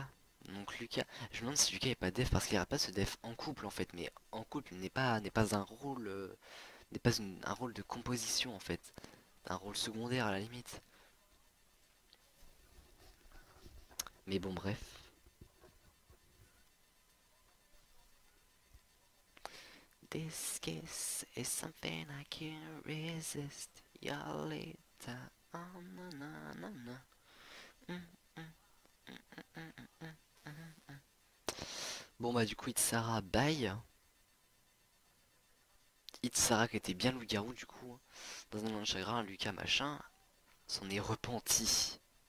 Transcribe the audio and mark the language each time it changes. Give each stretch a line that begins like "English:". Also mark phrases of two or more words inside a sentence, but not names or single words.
French: Donc Lucas, je me demande si Lucas est pas def parce qu'il n'y aura pas ce def en couple en fait, mais en couple n'est pas un rôle n'est pas un rôle de composition en fait, un rôle secondaire à la limite. Mais bon, bref.
English: This kiss is something I can't resist. Yolita, oh na na na na. Mm, mm, mm.
French: Bon bah du coup Itsara bye. Itsara qui était bien loup-garou du coup. Dans un moment de chagrin, Lucas machin s'en est repenti.